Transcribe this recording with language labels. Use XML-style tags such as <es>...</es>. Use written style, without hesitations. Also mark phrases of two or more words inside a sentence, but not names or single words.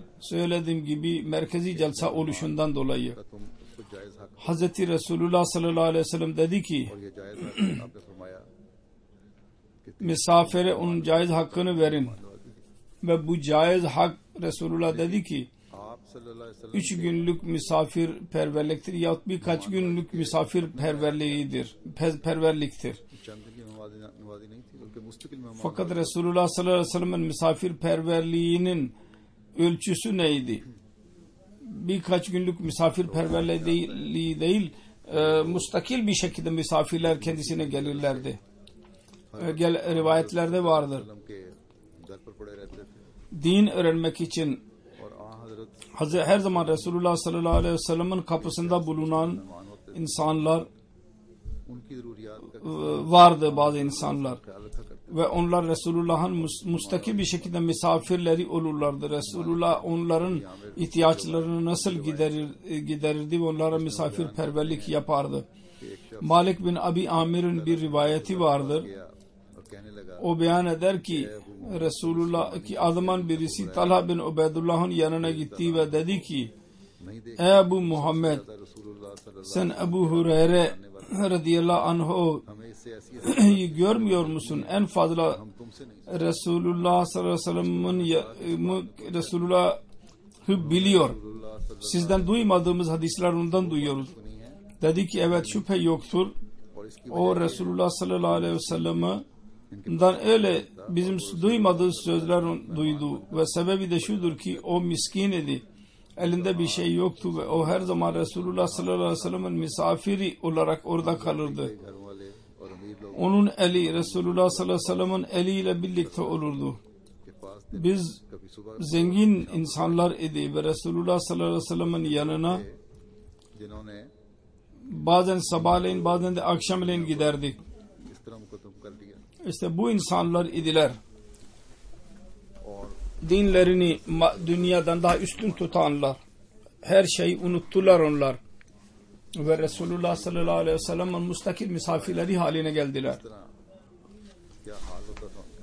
<tr>Söylediğim gibi merkezi celsa oluşundan dolayı. Hz. Resulullah</tr> <ar>صلى الله عليه وسلم</ar> <tr>dedi ki misafire onun caiz hakkını verin. Ve bu caiz hak Resulullah dedi ki</tr> <ar>صلى الله عليه وسلم</ar> <tr>3 günlük misafirperverliktir yahut birkaç günlük misafirperverliğidir, perverliktir.</tr> <ur>چند کی نوازی نہیں تھی بلکہ مستقل مہمان</ur> <tr>Fakat Resulullah</tr> <ar>صلى الله عليه وسلم'in</ar> <tr>misafirperverliğinin ölçüsü neydi? Birkaç günlük misafirperverliği değil, mustakil bir şekilde misafirler kendisine gelirlerdi. Rivayetlerde vardır.</tr> <ur>کے گھر پر پڑے رہتے تھے</ur> <tr>Din öğrenmek için</tr> <ur>اور حضرت</ur> <tr>her zaman Resulullah</tr> <ar>صلى الله عليه وسلم'in</ar> <tr>kapısında bulunan insanlar</tr> <ur>ان کی ضروریات کا</ur> <tr>vardı, bazı insanlar.</tr> <ur>خیال رکھا کرتے</ur> <tr>Ve onlar Resulullah'ın mustakil bir şekilde misafirleri olurlardı. Resulullah onların ihtiyaçlarını nasıl giderirdi ve onlara misafirperverlik yapardı. Malik bin Abi Amir'in bir rivayeti vardır.</tr> <ur>گیا اور کہنے لگا</ur> <tr>O beyan eder ki Resulullah ki adamın birisi Talha bin Ubeydullah'ın yanına gitti ve dedi ki</tr> <ur>نہیں دیکھ</ur> <tr>ey Ebu Muhammed,</tr> <ar>رسول الله صلى الله</ar> <tr>sen Ebu Hureyre</tr> <ar>رضي الله عنه</ar> <ur>ہمیں اس سے ایسی</ur> <tr>görmüyor musun? En fazla</tr> <ur>ہم تم سے نہیں</ur> <tr>Resulullah</tr> <ar>صلى الله عليه وسلم'in</ar> <tr>Resulullah'ı biliyor. Sizden duymadığımız hadisler ondan duyuyoruz.</tr> <ur>سنی ہے</ur> <tr>Dedi ki evet, şüphe yoktur.</tr> <ur>اور اس کی</ur> <tr>O Resulullah</tr> <ar>صلى الله عليه وسلم'den</ar> <tr>öyle bizim duymadığı sözler duydu ve sebebi de şudur ki o miskin idi. Elinde bir şey yoktu ve o her zaman Resulullah</tr> <ar>صلى الله عليه وسلم'in</ar> <tr>misafiri olarak orada kalırdı.</tr> <ur>گھر والے اور امیر لوگ</ur> <tr>Onun eli Resulullah</tr> <ar>صلى الله عليه وسلم'in</ar> <tr>eliyle birlikte olurdu.</tr> <ur>کے پاس</ur> <tr>Biz</tr> <ur>کبھی صبح</ur> <tr>zengin insanlar idi ve Resulullah</tr> <ar>صلى الله عليه وسلم'in</ar> <tr>yanına</tr> <ur>जिन्होंने</ur> <tr>bazen sabahleyin bazen de akşamleyin giderdik.</tr> <ur>اس طرح مقدم کر دیا</ur> <tr>İşte bu insanlar idiler.</tr> <ur>और</ur> <tr>Dinlerini dünyadan daha üstün tutanlar. Her şeyi unuttular onlar. Ve Resulullah</tr> <ar>صلى الله عليه وسلم'in</ar> <tr>mustakil misafirleri haline geldiler.</tr> <ur>اس طرح کیا حال ہوتا تھا ان کا</ur>